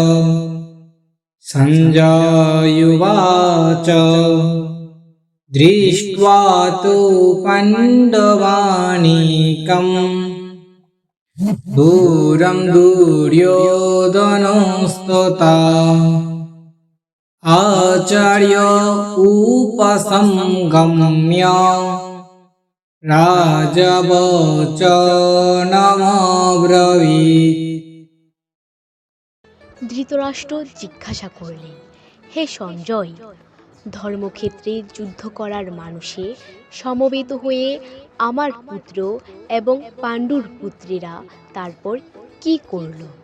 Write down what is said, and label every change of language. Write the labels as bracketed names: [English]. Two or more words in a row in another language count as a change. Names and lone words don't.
[Sanskrit] सञ्जयुवाच दृष्ट्वा तु पाण्डवानीकम् दूरं दुर्योधनस्तथा आचार्य उपसंगम्य রাজবচনমব্রবীৎ। [Bangla] ধৃতরাষ্ট্র জিজ্ঞাসা করলেন, হে সঞ্জয়, ধর্মক্ষেত্রে যুদ্ধ করার মানুষে সমবেত হয়ে আমার পুত্র এবং পাণ্ডুর পুত্রেরা তারপর কি করল?